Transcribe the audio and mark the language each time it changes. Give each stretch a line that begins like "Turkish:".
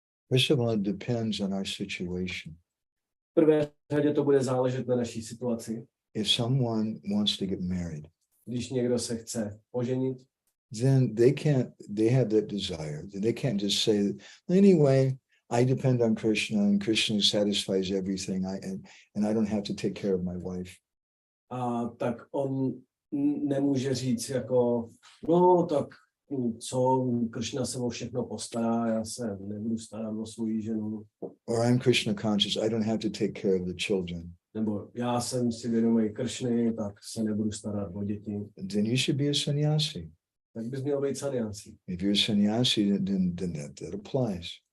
English: First of all, it depends on our situation.
Czech: V prvé řadě to bude záležet na naší situaci.
English: If someone wants to get married,
Czech: Když někdo se chce oženit,
English: then they have that desire. They can't just say, anyway, I depend on Krishna and Krishna satisfies everything. And I don't have to take care of my wife.
Czech: a tak on nemůže říct jako, no tak co, Krishna se o všechno postará, já se nebudu starat o svou ženu.
English: Or I'm Krishna conscious, I don't have to take care of the children.
Czech: Nebo já jsem si vědomý Krishny, tak se nebudu starat o děti.
English: Then you should be a sannyasi.
Czech: Tak bys měl být sannyasi.
English: If you're a sannyasi, then that applies.